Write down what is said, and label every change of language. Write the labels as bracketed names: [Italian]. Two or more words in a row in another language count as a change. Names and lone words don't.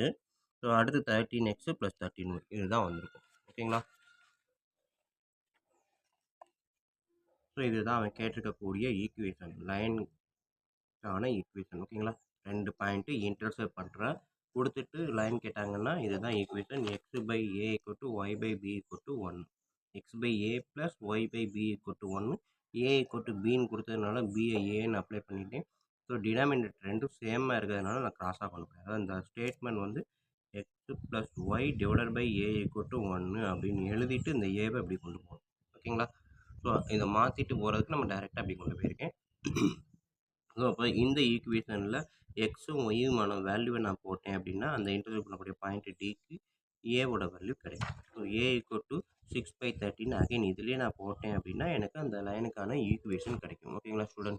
[Tamil] ஸோ அடுத்து 13x + 13y இதுதான் வந்திருக்கும் ஓகேங்களா. ஸோ இதுதான் அவன் கேட்டிருக்கக்கூடிய ஈக்குவேஷன், லைனுக்கான ஈக்குவேஷன் ஓகேங்களா. 2 [English] point intercept [Tamil] பண்ணுறேன் கொடுத்துட்டு லைன் கேட்டாங்கன்னா இதுதான் ஈக்குவேஷன். x/a = y/b = 1, x/a + y/b = 1, a = bன்னு கொடுத்ததுனால b-ஐ ஏன்னு அப்ளை பண்ணிட்டேன். ஸோ டினாமினேட்டர் ரெண்டும் சேமாக இருக்கிறதுனால நான் கிராஸாக கொண்டு போகிறேன். அதாவது இந்த ஸ்டேட்மெண்ட் வந்து x + y / a = 1 அப்படின்னு எழுதிட்டு இந்த ஏவை அப்படி கொண்டு போகணும் ஓகேங்களா. ஸோ இதை மாற்றிட்டு போகிறதுக்கு நம்ம டைரெக்டாக அப்படி கொண்டு போயிருக்கேன். ஸோ அப்போ இந்த ஈக்குவேஷனில் எக்ஸும் ஒய்யுமான வேல்யூவை நான் போட்டேன் அப்படின்னா அந்த இன்டர்வியூ பண்ணக்கூடிய பாயிண்ட் டிக்கு ஏவோட வேல்யூ கிடைக்கும். ஸோ ஏ = 6/13 அகைன் இதுலேயே நான் போட்டேன் அப்படின்னா எனக்கு அந்த லைனுக்கான ஈக்குவேஷன் கிடைக்கும் ஓகேங்களா ஸ்டூடெண்ட்.